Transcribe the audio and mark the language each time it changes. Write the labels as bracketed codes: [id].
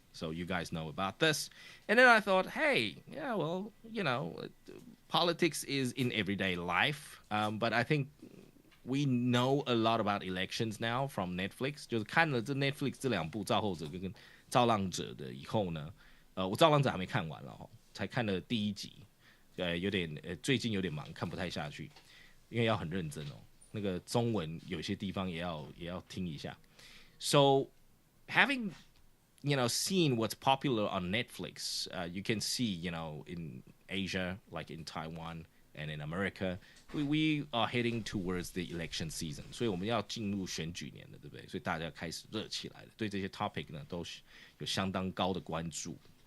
[en] So you guys know about this. And then I thought, hey, yeah, well, you know, politics is in everyday life, but I think we know a lot about elections now from Netflix. [zh] 就是看了这 Netflix 这2部造后者跟造浪者的以后呢，我造浪者还没看完了才看了第1集，有点最近有点忙，看不太下去，因为要很认真那个中文有些地方也要听一下。 [en] So having seen what's popular on Netflix, you can see, in Asia, like in Taiwan and in America, we are heading towards the election season. [zh] 所以我们要进入选举年了，对不对？所以大家开始热起来了，对这些 topic 呢都有相当高的关注。